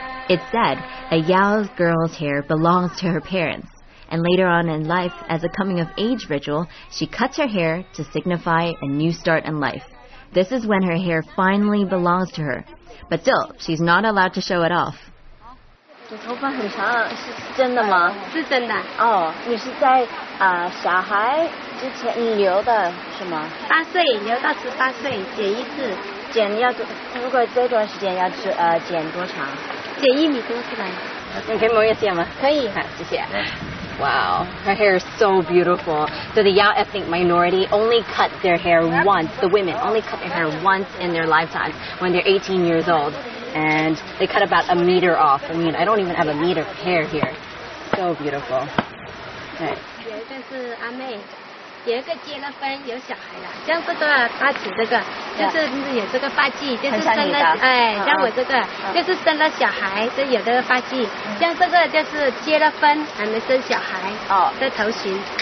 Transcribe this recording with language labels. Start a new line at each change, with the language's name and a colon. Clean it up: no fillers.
English: It's said a Yao girl's hair belongs to her parents, and later on in life, as a coming-of-age ritual, she cuts her hair to signify a new start in life. This is when her hair finally belongs to her, but still, she's not allowed to show it off.
Chinese: 你头发很长，是真的吗？是真的。哦，你是在小孩之前你留的是吗 8岁留到18岁，剪一次。剪要多，如果这段时间要剪多长？剪1米多出来。你可以摸一下吗？可以，谢谢。
English: Wow, her hair is so beautiful. So the Yao ethnic minority only cut their hair once. The women only cut their hair once in their lifetime when they're 18 years old. And they cut about a meter off. I mean, I don't even have a meter of hair here. So beautiful. Right.
Chinese: 有一个是阿妹，有一个结了婚有小孩了，像这个发起这个就是有这个发髻，就是生了像我这个就是生了小孩，这有这个发髻，像这个就是结了婚还没生小孩的头型。